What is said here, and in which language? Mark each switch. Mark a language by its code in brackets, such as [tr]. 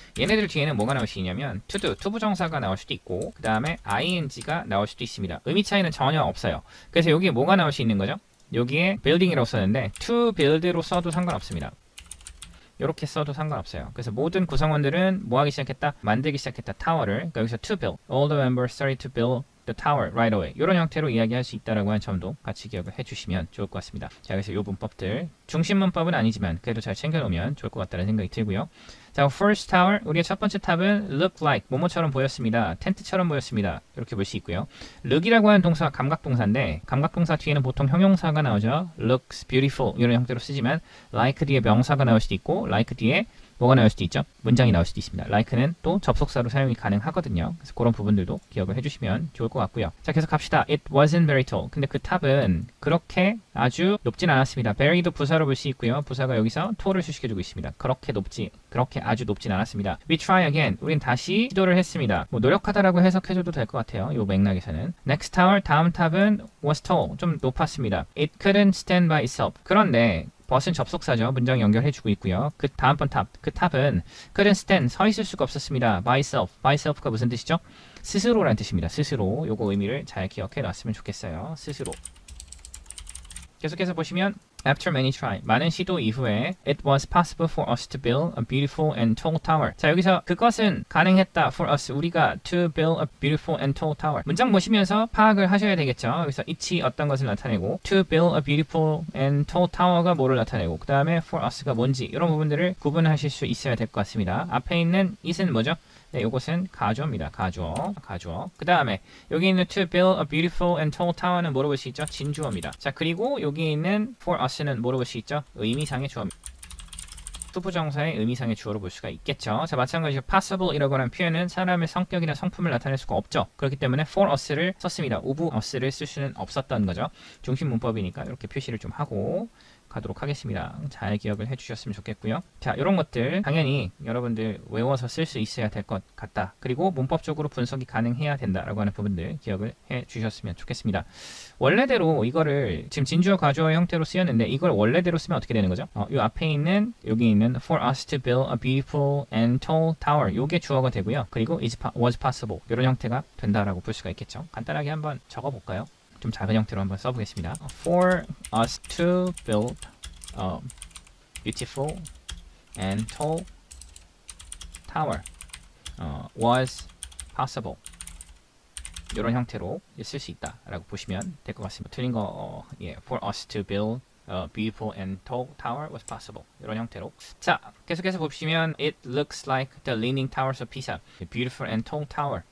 [ko] 얘네들 뒤에는 뭐가 나올 수 있냐면 to do, 투부정사가 나올 수도 있고 그 다음에 ing가 나올 수도 있습니다. 의미 차이는 전혀 없어요. 그래서 여기에 뭐가 나올 수 있는 거죠? 여기에 building이라고 썼는데 to build로 써도 상관없습니다. 이렇게 써도 상관없어요. 그래서 모든 구성원들은 뭐 하기 시작했다? 만들기 시작했다. 타워를. 그러니까 여기서 to build. [en] All the members started to build the tower right away. [ko] 이런 형태로 이야기할 수 있다라고 하는 점도 같이 기억을 해주시면 좋을 것 같습니다. 자, 그래서 이 문법들 중심 문법은 아니지만 그래도 잘 챙겨놓으면 좋을 것 같다는 생각이 들고요. 자, [en] first tower, [ko] 우리의 첫 번째 탑은 [en] look like, [ko] 뭐뭐처럼 보였습니다. 텐트처럼 보였습니다. 이렇게 볼 수 있고요. look이라고 하는 동사가 감각동사인데 감각동사 뒤에는 보통 형용사가 나오죠. looks beautiful 이런 형태로 쓰지만 like 뒤에 명사가 나올 수도 있고 like 뒤에 뭐가 나올 수도 있죠? 문장이 나올 수도 있습니다. like는 또 접속사로 사용이 가능하거든요. 그래서 그런 부분들도 기억을 해주시면 좋을 것 같고요. 자, 계속 갑시다. [en] It wasn't very tall. [ko] 근데 그 탑은 그렇게 아주 높진 않았습니다. very도 부사로 볼 수 있고요. 부사가 여기서 tall을 수식해주고 있습니다. 그렇게 아주 높진 않았습니다. [en] We try again. [ko] 우린 다시 시도를 했습니다. 뭐 노력하다라고 해석해줘도 될 것 같아요. 이 맥락에서는. [en] Next tower, [ko] 다음 탑은 [en] was tall. [ko] 좀 높았습니다. [en] It couldn't stand by itself. [ko] 그런데 but은 접속사죠. 문장 연결해주고 있고요. 그 다음번 탑, 그 탑은 [en] couldn't stand, [ko] 서 있을 수가 없었습니다. [en] by itself, by itself가 [ko] 무슨 뜻이죠? 스스로라는 뜻입니다. 스스로. 요거 의미를 잘 기억해 놨으면 좋겠어요. 스스로. 계속해서 보시면 [en] After many try, [ko] 많은 시도 이후에 [en] it was possible for us to build a beautiful and tall tower. [ko] 자, 여기서 그것은 가능했다 [en] for us, [ko] 우리가 [en] to build a beautiful and tall tower. [ko] 문장 보시면서 파악을 하셔야 되겠죠. 여기서 it이 어떤 것을 나타내고 [en] to build a beautiful and tall tower [ko] 가 뭐를 나타내고 그 다음에 for us가 뭔지 이런 부분들을 구분하실 수 있어야 될 것 같습니다. 앞에 있는 it은 뭐죠? 네, 이것은 가주어입니다. 가주어. 그 다음에 여기 있는 [en] to build a beautiful and tall tower [ko] 는 뭐로 볼 수 있죠? 진주어입니다. 자, 그리고 여기 있는 for us는 뭐로 볼 수 있죠? 의미상의 주어입니다. 투부정사의 의미상의 주어로 볼 수가 있겠죠. 자, 마찬가지로 possible이라고 하는 표현은 사람의 성격이나 성품을 나타낼 수가 없죠. 그렇기 때문에 for us를 썼습니다. of us를 쓸 수는 없었던 거죠. 중심 문법이니까 이렇게 표시를 좀 하고 가도록 하겠습니다. 잘 기억을 해주셨으면 좋겠고요. 자, 이런 것들 당연히 여러분들 외워서 쓸 수 있어야 될 것 같다. 그리고 문법적으로 분석이 가능해야 된다라고 하는 부분들 기억을 해주셨으면 좋겠습니다. 원래대로 이거를 지금 진주어 가주어의 형태로 쓰였는데 이걸 원래대로 쓰면 어떻게 되는 거죠? 이 앞에 있는 여기 있는 [en] for us to build a beautiful and tall tower [ko] 요게 주어가 되고요. 그리고 was possible 이런 형태가 된다라고 볼 수가 있겠죠. 간단하게 한번 적어볼까요? 좀 작은 형태로 한번 써보겠습니다. [en] For us to build a beautiful and tall tower was possible. [ko] 이런 형태로 쓸 수 있다라고 보시면 될 것 같습니다. 틀린 거 [en] For us to build a beautiful and tall tower was possible. [ko] 이런 형태로. 자, 계속해서 보시면 [en] It looks like the leaning towers of Pisa. The beautiful and tall tower.